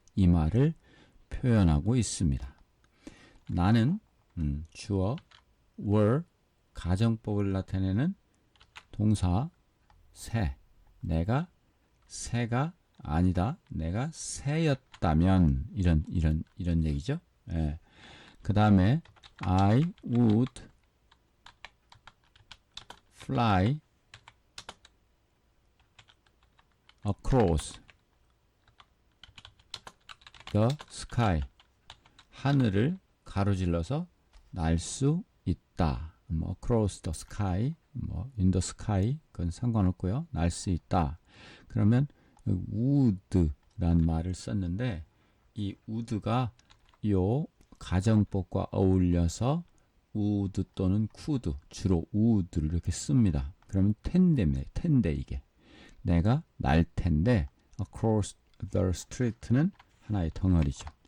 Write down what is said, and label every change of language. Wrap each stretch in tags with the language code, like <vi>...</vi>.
<ko>이 말을 표현하고 있습니다. 나는 주어</ko> <en>were</en> <ko>가정법을 나타내는 동사 새 내가 새가 아니다. 내가 새였다면 이런 얘기죠.</ko> <en>그 다음에 I would fly across the sky.</en> <ko>하늘을 가로질러서 날 수 있다. 뭐</ko> <en>across the sky,</en> <ko>뭐</ko> <en>in the sky</en> <ko>그건 상관없고요. 날 수 있다. 그러면 would란 말을 썼는데 이 would가 요 가정법과 어울려서 would 또는 could 주로 would를 이렇게 씁니다. 그러면 텐데입니다. 텐데 이게 내가 날 텐데</ko> <en>across the street</en> <ko>는 하나의 덩어리죠.</ko>